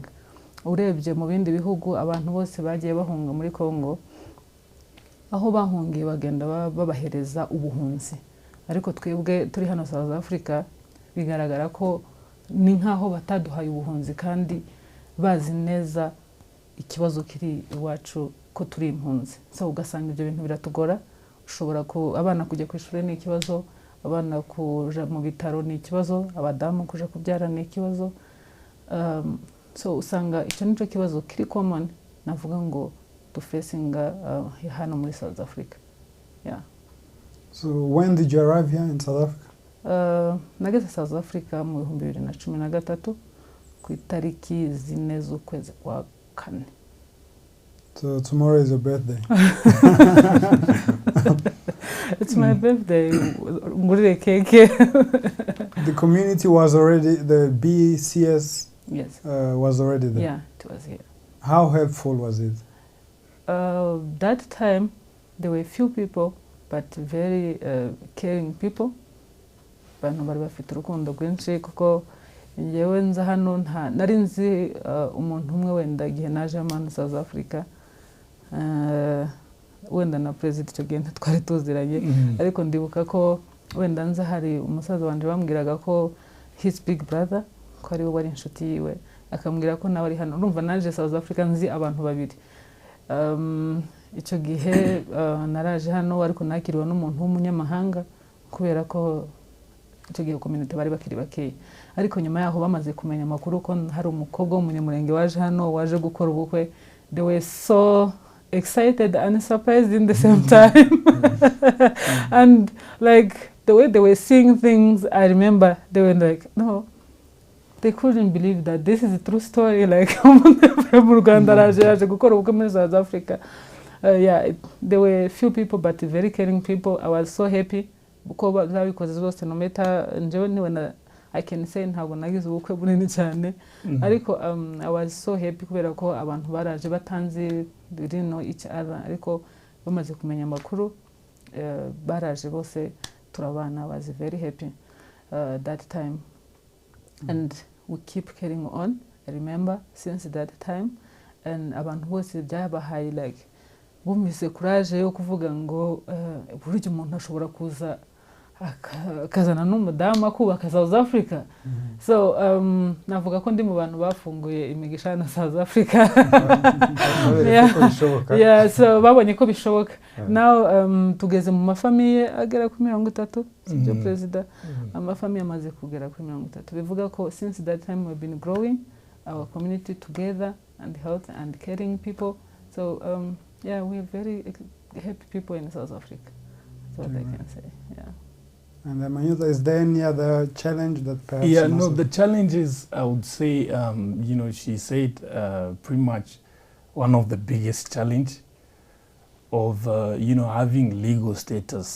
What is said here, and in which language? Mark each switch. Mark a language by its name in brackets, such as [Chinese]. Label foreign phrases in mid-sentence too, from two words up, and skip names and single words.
[Kinyarwanda] Urebye mu bindi bihugu abantu bose bagiye bahunga muri Congo, aho bahungiye bagenda babahereza ubuhunzi, ariko twebwe turi hano South Africa bigaragara ko ni nkaho bataduhaye ubuhunzi kandi bazi neza ikibazo kiri iwacu ko turi impunzi. So ugasanga ibyo bintu biratugora. Ushobora ko abana kujya ku ishuri ni ikibazo, abana kuja mu bitaro ni ikibazo, abadamu kuja kubyara ni ikibazo. So usanga icyo nico kibazo kiri common, navuga ngo [English] to facing [Kinyarwanda] hano muri South Africa. Yeah. [English] So when did you arrive here in South Africa? [Kinyarwanda] Nageze South Africa mu 2013 ku itariki 4 z'ukwezi kwa 4. [English] So tomorrow is your birthday. It's my birthday. [Kinyarwanda] Ngurire keke. [English] The community was already, the BCS Yes. Was already there? Yeah, it was here. How helpful was it? That time, there were few people, but very caring people. [Kinyarwanda] Abantu bari bafite urukundo rwinshi kuko njyewe nza hano nari nzi umuntu umwe wenda igihe naje hano South Africa, wenda na president icyo gihe twari tuziranye, ariko ndibuka ko wenda nza hari umusaza wanje bambwiraga ko [English] his big brother [Kinyarwanda] ko ari we wari inshuti yiwe, akambwira ko nawe ari hano. Urumva naje South Africa nzi abantu babiri. Icyo gihe naraje hano ariko nakiriwe n'umuntu w'umunyamahanga kubera ko icyo gihe community bari bakiri bakeya, ariko nyuma yaho bamaze kumenya amakuru ko hari umukobwa w'umunyamurenge waje hano waje gukora ubukwe, [English] they were so excited and surprised in the same time. And like the way they were seeing things, I remember they were like, no, they couldn't believe that this is a true story. Like, [Kinyarwanda] yaje gukora ubukwe muri South Africa. [English] Yeah, there were few people but very caring people. I was so happy because zose no matter [Kinyarwanda] njyewe niwe [English] I can say [Kinyarwanda] ntabwo nagize ubukwe bunini cyane, ariko [English] I was so happy [Kinyarwanda] kubera ko abantu baraje batanze [English] know each other, [Kinyarwanda] ariko bamaze kumenya amakuru baraje bose turabana. [English] I was very happy that time, and we keep carrying on. I remember since that time, and [Kinyarwanda] abantu bose byabahaye like bumvise courage yo kuvuga ngo buryo umuntu ashobora kuza akazana n'umudamu akubaka South Africa. So navuga ko ndi mu bantu bafunguye imigisha na South Africa. Yeah, so babonye ko bishoboka. Now tugeze mu mafamiye agera ku 30, sibyo president, amafamiye amaze kugera ku 30. Bivuga ko [English] since that time we've been growing our community together and health and caring people. So yeah, we're very happy people in South Africa. That's what I can say. Yeah. And Manyuza, is there any other challenge that perhaps? Yeah, no, the challenge is, I would say, you know, she said pretty much one of the biggest challenge of, you know, having legal status.